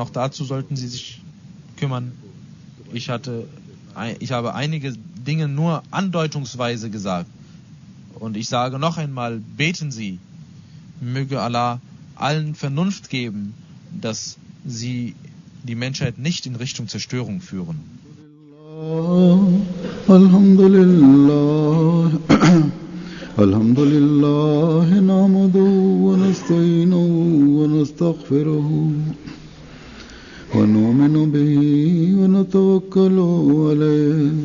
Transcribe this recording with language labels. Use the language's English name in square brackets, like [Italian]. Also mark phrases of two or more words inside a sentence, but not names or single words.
[German] Auch dazu sollten sie sich kümmern. Ich habe einige Dinge nur andeutungsweise gesagt. Und ich sage noch einmal, beten Sie, möge Allah allen Vernunft geben, dass sie die Menschheit nicht in Richtung Zerstörung führen. [Arabic] الحمد لله، الحمد لله، نحمده ونستعينه ونستغفره ونؤمن به ونتوكل عليه.